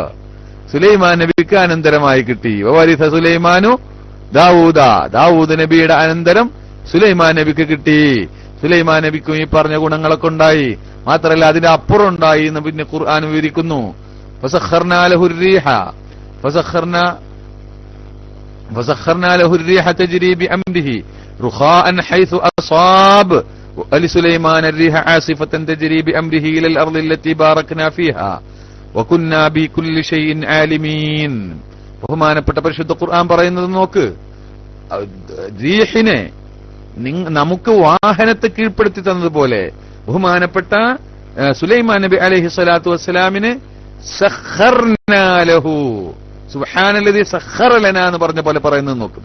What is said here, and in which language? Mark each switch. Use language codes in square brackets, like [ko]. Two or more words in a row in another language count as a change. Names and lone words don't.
[ml] സുലൈമാൻ നബിക്ക് അനന്തരമായി കിട്ടി. [ar] ورث سليمان داود, [ml] ദാവൂദ് നബിയുടെ അനന്തരം സുലൈമാൻ നബിക്ക് കിട്ടി. സുലൈമാൻ നബിക്കും ഈ പറഞ്ഞ ഗുണങ്ങളൊക്കെ ഉണ്ടായി. മാത്രമല്ല അതിന്റെ അപ്പുറം ഉണ്ടായി എന്ന് പിന്നെ ഖുർആൻ വിവരിക്കുന്നു. [ar] فسخرنا له الريح تجري بأمره رخاء حيث أصاب ولسليمان الريح عاصفة تجري بأمره إلى الأرض التي باركنا فيها وكنا بكل شيء عالمين. [ml] ബഹുമാനപ്പെട്ട പരിശുദ്ധ ഖുർആൻ പറയുന്നത് നോക്ക്. റീഹിനെ നമുക്ക് വാഹനത്തെ കീഴ്പ്പെടുത്തി തന്നതുപോലെ ബഹുമാനപ്പെട്ട സുലൈമാൻ നബി [ar] عليه الصلاة والسلام سخرنا له, سبحان الذي سخر لنا [ml] എന്ന് പറഞ്ഞ പോലെ പറയുന്നത് നോക്കും.